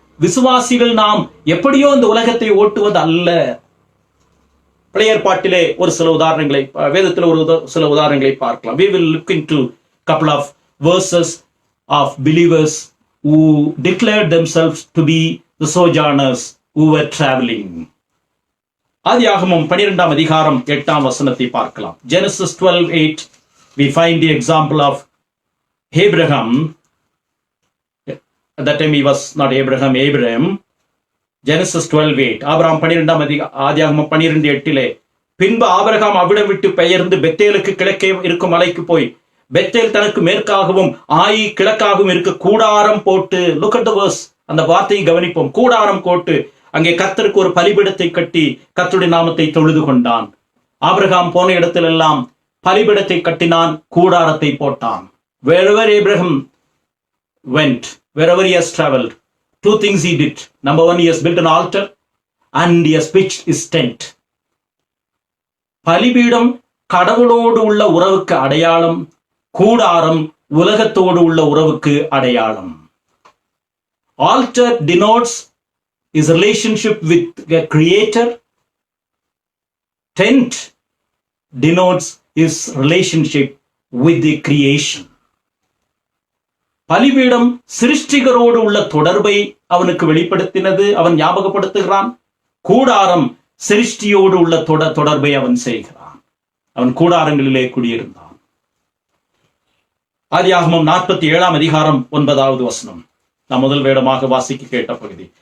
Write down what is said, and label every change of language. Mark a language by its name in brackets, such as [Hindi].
[Tamil] விசுவாசிகள் நாம் எப்படியோ இந்த உலகத்தை ஓட்டுவது அல்ல. பழைய ஏற்பாட்டிலே ஒரு சில உதாரணங்களை, வேதத்தில் ஒரு சில உதாரணங்களை பார்க்கலாம். [English] We will look into couple of verses of believers who declared themselves to be the sojourners who were traveling. [Tamil] ஆதியாகமம் 12 அதிகாரம் 8 வசனத்தை பார்க்கலாம். [English] Genesis 12:8 we find the example of Abraham. At that time he was not Abraham. [Tamil] Genesis 12:8 Abraham 12 ஆதியாகமம் 12:8 பின்பு Abraham அவ்விடம் விட்டு பெயர்ந்து பெத்தேலுக்கு கிழக்கே இருக்கும் மலைக்கு போய் பெத்தேல் தனக்கு மேற்காகவும் ஆயி கிழக்காகவும் இருக்க கூடாரம் போட்டு, [English] look at the verse, [Tamil] அந்த வார்த்தையை கவனிப்போம். கூடாரம் போட்டு அங்கே கர்த்தருக்கு ஒரு பலிபீடத்தை கட்டி கர்த்தருடைய நாமத்தை தொழுது கொண்டான். ஆபிரகாம் போன இடத்திலெல்லாம் பலிபீடத்தை கட்டினான், கூடாரத்தை போட்டான். [English] Wherever Abraham went, wherever he has traveled, 2 things he did. Number 1, he has built an altar and he has pitched his tent. [Tamil] பலிபீடம் கடவுளோடு உள்ள உறவுக்கு அடையாளம், கூடாரம் உலகத்தோடு உள்ள உறவுக்கு அடையாளம். [English] Altar denotes his relationship with the Creator. Tent denotes his relationship with the creation. [Tamil] பலிபீடம் சிருஷ்டிகரோடு உள்ள தொடர்பை அவனுக்கு வெளிப்படுத்தினது, அவன் ஞாபகப்படுத்துகிறான். கூடாரம் சிருஷ்டியோடு உள்ள தொடர்பை அவன் செய்கிறான். அவன் கூடாரங்களிலே குடியிருந்தான். ஆதியாகமம் 47 அதிகாரம் 9 வசனம் நாம் முதல் வேடமாக வாசிக்க கேட்ட பகுதி.